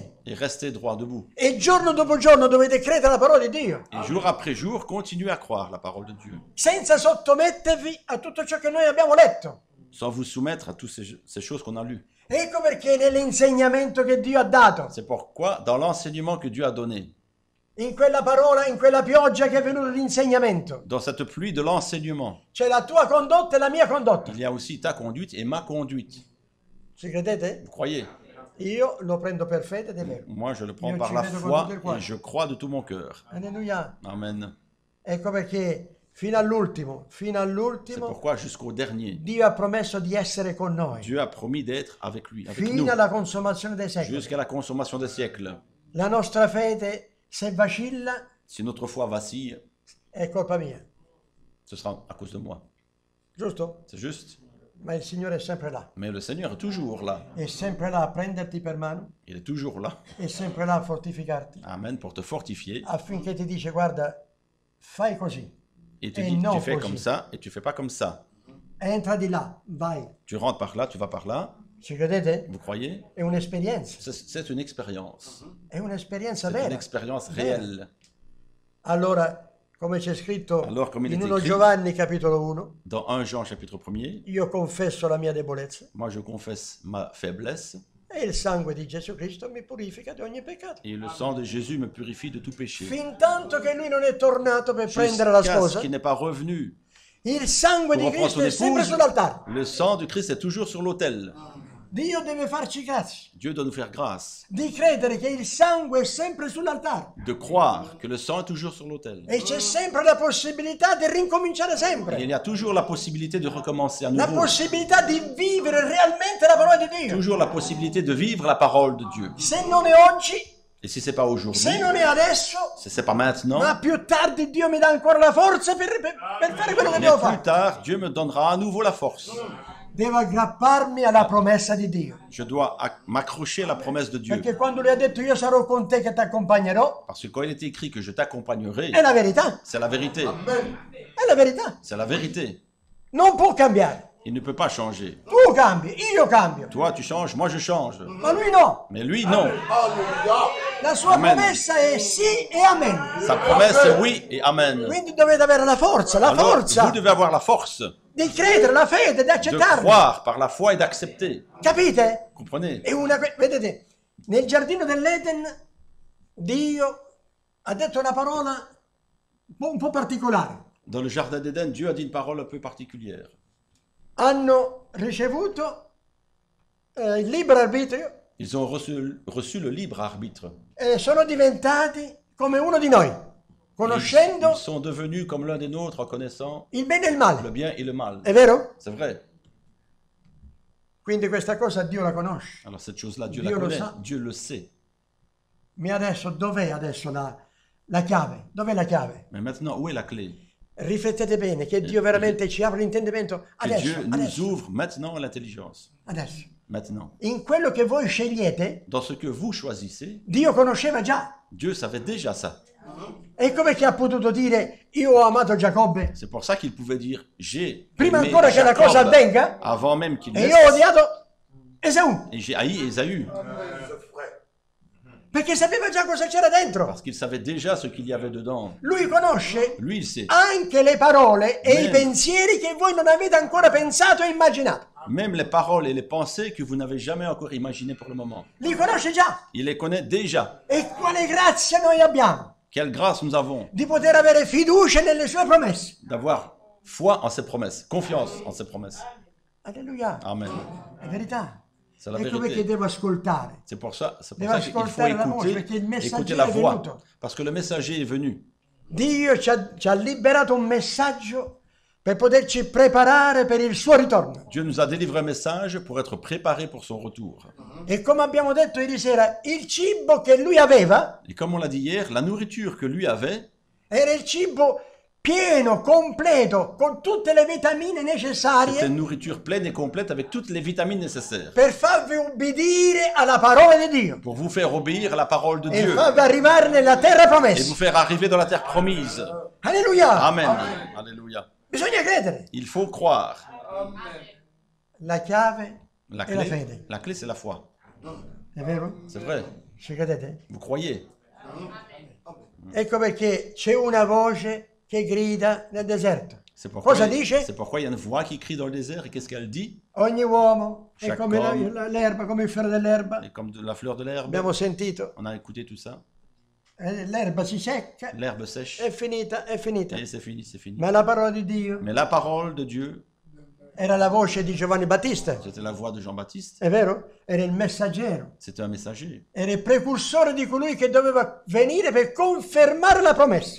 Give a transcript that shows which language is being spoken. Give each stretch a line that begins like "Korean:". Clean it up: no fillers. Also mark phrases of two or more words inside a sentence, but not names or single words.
French: et rester droit debout.
Italian: E giorno dopo giorno dovete credere alla parola di Dio.
French: Et jour après jour, continuez à croire la parole de Dieu,
Italian: Senza sottomettervi a tutto ciò che noi abbiamo letto.
French: sans vous soumettre à toutes ces choses qu'on a lues.
Italian: Ecco perché nell'insegnamento che Dio ha dato,
French: C'est pourquoi, dans l'enseignement que Dieu a donné,
Italian: in quella parola, in quella pioggia che è venuta l'insegnamento,
French: dans cette pluie de l'enseignement,
Italian: c'è la tua condotta e la mia condotta.
French: il y a aussi ta conduite et ma conduite.
Italian: Ci credete?
French: Vous croyez?
Italian: Io lo prendo per fede ed è vero.
French: Moi, je le prends
Italian: Io
French: par
Italian: ci
French: la
Italian: credo con
French: foi
Italian: tutto il cuore.
French: et je crois de tout mon cœur.
Italian: Alleluia.
French: Amen.
Italian: Ecco perché fino all'ultimo,
French: C'est pourquoi jusqu'au dernier,
Italian: Dio ha promesso di essere con noi.
French: Dieu a promis d'être avec lui, avec nous,
Italian: Fino alla consumazione dei secoli.
French: jusqu'à la consommation des siècles.
Italian: La nostra fede, se vacilla,
French: Si notre foi vacille,
Italian: è colpa mia.
French: ce sera à cause de moi.
Italian: Giusto?
French: C'est juste.
Italian: Ma il Signore è sempre là.
French: Mais le Seigneur est toujours là.
Italian: È sempre là a prenderti per mano.
French: Il est toujours là.
Italian: È sempre là a fortificarti.
French: Amen, pour te fortifier.
Italian: Affinché ti dice, guarda, fai così.
French: Et te Et dit, non tu fais
Italian: così.
French: comme ça et tu fais pas comme ça.
Italian: Entra di là, vai.
French: Tu rentres par là, tu vas par là.
Italian: Ci credete?
French: Vous croyez?
Italian: È un'esperienza.
French: C'est une expérience.
Italian: È un'esperienza
French: C'est une
Italian: vera.
French: expérience
Italian: Vera.
French: réelle.
Italian: Allora, come c'è scritto
French: Alors, comme il
Italian: in
French: est
Italian: 1
French: écrit,
Italian: Giovanni capitolo 1,
French: Dans 1 Jean chapitre 1er,
Italian: io confesso la mia debolezza
French: moi je confesse ma faiblesse
Italian: e il sangue di Gesù Cristo mi purifica di ogni peccato.
French: et le sang de Jésus me purifie de tout péché.
Italian: Fin tanto che lui non è tornato per prendere la
French: Jusqu'à ce
Italian: sposa,
French: qu'il n'est pas revenu
Italian: il sangue
French: pour
Italian: di
French: reprendre
Italian: Cristo
French: son
Italian: è sempre
French: épouse,
Italian: sull'altare.
French: le sang de Christ est toujours sur l'autel.
Italian: Dio deve farci grazia
French: Dieu doit nous faire grâce
Italian: di credere che il sangue è sempre sull'altare
French: de croire que le sang est toujours sur l'autel.
Italian: e c'è sempre la possibilità di rincominciare
French: Et il
Italian: sempre,
French: y a toujours la possibilité de recommencer à
Italian: la
French: nouveau.
Italian: possibilità di vivere realmente la parola di Dio.
French: Toujours la possibilité de vivre la parole de Dieu.
Italian: Se non è oggi,
French: Et si c'est pas aujourd'hui,
Italian: se non è adesso,
French: si c'est pas maintenant,
Italian: ma più tardi Dio mi dà ancora la forza per fare quello che
French: mais
Italian: devo
French: plus
Italian: fare.
French: tard, Dieu me donnera à nouveau la force.
Italian: Devo aggrapparmi alla promessa di Dio.
French: Je dois m'accrocher à la promesse de Dieu.
Italian: Perché quando lui ha detto io sarò con te che ti accompagnerò,
French: Parce que quand il est écrit que je t'accompagnerai,
Italian: è la verità.
French: c'est la vérité.
Italian: È la verità.
French: C'est la vérité.
Italian: Non può cambiare.
French: Il ne peut pas changer.
Italian: Tu cambi, io cambio.
French: Toi, tu changes, moi, je change.
Italian: Ma lui no.
French: Mais lui, non.
Italian: La sua
French: Amen.
Italian: promessa è sì e amen.
French: Sa promesse est oui et amen.
Italian: Quindi dovete avere la forza
French: Alors, vous devez avoir la force
Italian: di credere, la fede, di
French: de
Italian: accettarlo.
French: croire par la foi et d'accepter.
Italian: Capite?
French: Comprenez?
Italian: È vedete, nel giardino dell'Eden Dio ha detto una parola un po' particolare.
French: Dans le jardin d'Éden, Dieu a dit une parole un peu particulière.
Italian: Hanno ricevuto il libero arbitrio
French: Ils ont reçu le libre arbitre.
Italian: e sono diventati come uno di noi, conoscendo
French: Ils sont devenus comme l'un des nôtres en connaissant
Italian: il bene e il
French: le
Italian: male.
French: bien et le mal.
Italian: È vero?
French: C'est vrai.
Italian: Quindi questa cosa Dio la conosce.
French: Alors cette chose-là, Dieu Dieu la le connaît. sait. Dieu le sait.
Italian: Ma adesso dov'è adesso la chiave? Dov'è la chiave?
French: Mais maintenant, où est la clé?
Italian: Riflettete bene, che Dio veramente ci apre l'intendimento
French: Que
Italian: adesso,
French: Dieu nous
Italian: adesso,
French: ouvre maintenant l'intelligence.
Italian: adesso.
French: Maintenant.
Italian: In quello che voi scegliete,
French: Dans ce que vous choisissez,
Italian: Dio conosceva già.
French: Dieu savait déjà ça.
Italian: E come che ha potuto dire io ho amato Giacobbe
French: C'est pour ça qu'il pouvait dire j'ai
Italian: prima
French: aimé
Italian: ancora che la
French: Jacob
Italian: cosa avvenga
French: avant même qu'il
Italian: e
French: naisse,
Italian: io ho odiato Esaù?
French: et j'ai haï Ésaü
Italian: Perché sapeva già cosa c'era dentro.
French: parce qu'il savait déjà ce qu'il y avait dedans.
Italian: Lui conosce
French: Lui, il sait.
Italian: anche le parole e i
French: Amen.
Italian: pensieri che voi non avete ancora pensato e immaginato.
French: Même les paroles et les pensées que vous n'avez jamais encore imaginées pour le moment.
Italian: Li conosce già.
French: Il les connaît déjà.
Italian: E quale grazia noi abbiamo
French: Quelle grâce nous avons
Italian: di poter avere fiducia nelle sue promesse.
French: d'avoir foi en ses promesses, confiance en ses promesses.
Italian: Alleluia.
French: Amen.
Italian: È verità.
French: C'est la
Italian: Ecco perché
French: vérité.
Italian: devo ascoltare.
French: C'est pour ça qu'il
Italian: Devo
French: faut
Italian: ascoltare la voce,
French: écouter,
Italian: perché il messaggero
French: écouter la
Italian: è
French: voix.
Italian: venuto.
French: Parce que le messager est venu.
Italian: Dio ci ha liberato un messaggio per poterci preparare per il suo ritorno.
French: Dieu nous a délivré un message pour être préparés pour son retour.
Italian: E come abbiamo detto ieri sera, il cibo che lui aveva
French: Et comme on l'a dit hier, la nourriture que lui avait,
Italian: era il cibo pieno, completo, con tutte le vitamine
French: c'était
Italian: necessarie
French: une nourriture pleine et complète avec toutes les vitamines nécessaires
Italian: per farvi ubbidire alla parola di Dio
French: pour vous faire obéir à la parole de
Italian: e
French: Dieu
Italian: farvi arrivare nella terra
French: et vous
Italian: promessa.
French: faire arriver dans la terre promise.
Italian: Alleluia!
French: Amen. Alléluia.
Italian: Bisogna credere.
French: Il faut croire.
Italian: La chiave
French: La
Italian: è la fede.
French: clé c'est la foi.
Italian: È vero?
French: C'est vrai.
Italian: Ci credete?
French: Vous croyez.
Italian: Ecco perché c'è una voce che grida nel deserto.
French: C'est pourquoi,
Italian: Cosa dice?
French: c'est pourquoi il y a une voix qui crie dans le désert. Et qu'est-ce qu'elle dit?
Italian: Ogni uomo è
French: Chaque
Italian: come
French: homme.
Italian: l'erba, come il fiore dell'erba.
French: Et comme de la fleur de l'herbe.
Italian: Abbiamo sentito.
French: On a écouté tout ça.
Italian: L'erba si secca,
French: L'herbe sèche.
Italian: è finita, è finita.
French: Et c'est fini, c'est fini.
Italian: Ma la parola di Dio
French: Mais la parole de Dieu,
Italian: era la voce di Giovanni Battista,
French: c'était la voix de Jean-Baptiste.
Italian: è vero? Era il messaggero,
French: C'était un messager.
Italian: era il precursore di colui che doveva venire per confermare la promessa.